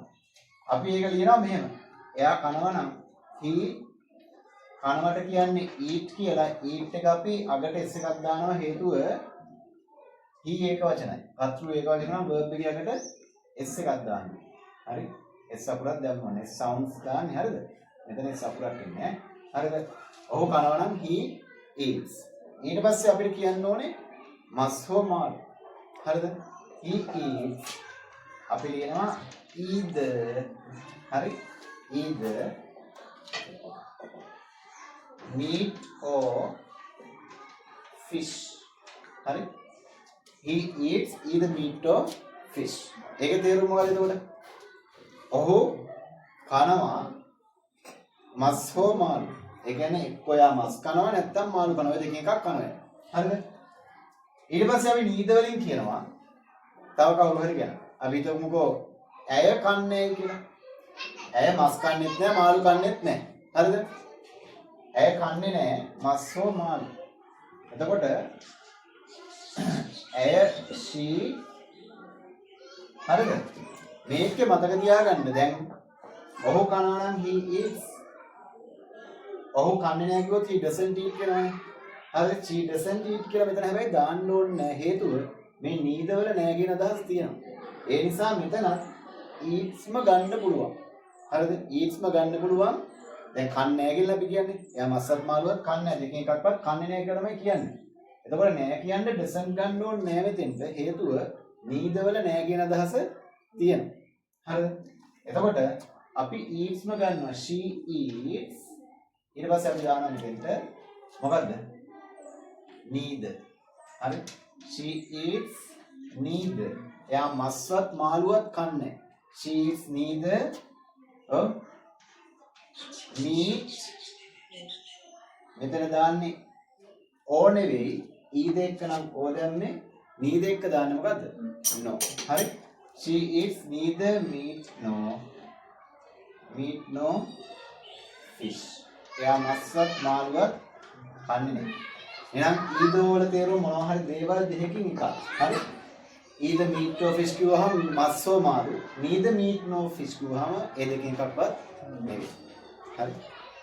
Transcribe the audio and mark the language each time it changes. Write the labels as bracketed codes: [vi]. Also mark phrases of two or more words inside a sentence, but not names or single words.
[si] අපි ඒක ලියනවා මෙහෙම. එයා කනවා නම් he කනවට කියන්නේ eat කියලා. eat එක අපි අගට s එකක් දානවා හේතුව he ඒක වචනයි. කර්තෘ ඒක වචන නම් verb එකේ අගට s එකක් දානවා. හරි? s අකුරක් දැම්මම s sounds දාන්නේ හරිද? මෙතන s අකුරක් ඉන්නේ ඈ. හරිද? ඔහු කනවා නම් [en] he eats. [si] ඊට පස්සේ අපිට කියන්න ඕනේ මස් හෝ මාළු. හරිද? [en] he eats. [si] අපි ලියනවා either. හරි? [en] either meat or fish. [si] හරි? [en] he eats either meat or fish. [si] ඒකේ තේරුම මොකද එතකොට? ඔහු කනවා මස් හෝ මාළු. ඒ කියන්නේ එක්ක යා මස් කනවා නැත්නම් මාළු කනවා. ඔය දෙකෙන් එකක් කනවා. හරිද? ඊට පස්සේ අපි නීද වලින් කියනවා තව කවුරු හරි කියනවා. අපි හිතමුකෝ ඇය කන්නේ කියලා. ඇය මස් කන්නේත් නැහැ මාළු කන්නේත් නැහැ. හරිද? ඇය කන්නේ නැහැ මස් හෝ මාළු. එතකොට ඇය she හරිද? මේකේ මතක තියාගන්න දැන් ඔහු කනවා නම් [en] he eats. [si] ඔහු කන්නේ නැහැ කිව්වොත් [en] he doesn't eat [si] කියනවානේ. හරිද? [en] she doesn't eat [si] කියලා මෙතන හැබැයි දාන්න ඕනේ නැහැ. හේතුව මේ නීදවල නැහැ කියන අදහස් තියෙනවා. ඒ නිසා මෙතනත් eatsම ගන්න පුළුවන්. හරිද? eatsම ගන්න පුළුවන්. දැන් කන්නේ නැහැ කියලා අපි කියන්නේ. එයා මස්සත් මාළුවත් කන්නේ නැහැ. දෙකෙන් එකක්වත් කන්නේ නැහැ කියලා තමයි කියන්නේ. එතකොට නැහැ කියන්නේ doesn't ගන්න ඕනේ නැහැ මෙතෙන්ට. හේතුව නීදවල නැහැ කියන අදහස තියෙනවා. හරිද? එතකොට අපි eatsම ගන්නවා. [en] she eats. [si] ඊට පස්සේ අපි දානවා මෙතෙන්ට මොකද්ද? neither. හරි? [en] she eats neither. [si] එයා මස්වත් මාළුවත් කන්නේ. [en] she eats neither meat. [si] මෙතන දාන්නේ o නෙවෙයි ඊද එක්ක නම් o දැම්මේ නීද එක්ක දාන්නේ මොකද්ද? no. හරි? [en] she eats neither meat no fish. [si] එයා මස්වත් මාළුවත් කන්නේ නැහැ. එහෙනම් ඊදෝ වල තේරුම මොනවා හරි දේවල් දෙකකින් එකක්. හරි? ඊද [en] meat or fish [si] කිව්වහම මස් හෝ මාළු. [en] neither meat no fish [si] කිව්වහම ඒ දෙකෙන් එකක්වත් නෙවෙයි. හරි?